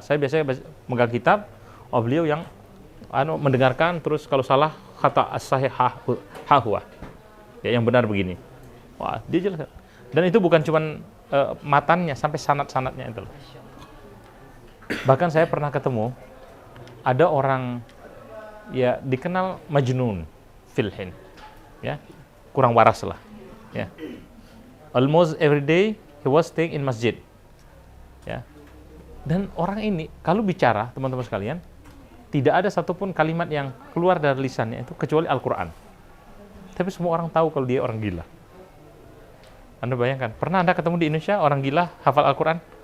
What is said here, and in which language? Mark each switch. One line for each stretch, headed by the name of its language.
Indonesian: Saya biasanya megang kitab, beliau yang mendengarkan, terus kalau salah kata
Arabic: as-sahih ha-huwa.
Indonesian: Ya, yang benar begini. Wah, dia jelas. Dan itu bukan cuma matannya, sampai sanad-sanadnya itu. Bahkan saya pernah ketemu ada orang ya dikenal
Arabic: majnun fil Hind.
Indonesian: Ya, kurang waras lah. Ya.
English: Almost every day he was staying in masjid.
Indonesian: Ya. Dan orang ini kalau bicara, teman-teman sekalian, tidak ada satupun kalimat yang keluar dari lisannya itu kecuali Al-Quran. Tapi semua orang tahu kalau dia orang gila. Anda bayangkan, pernah Anda ketemu di Indonesia orang gila hafal Al-Quran?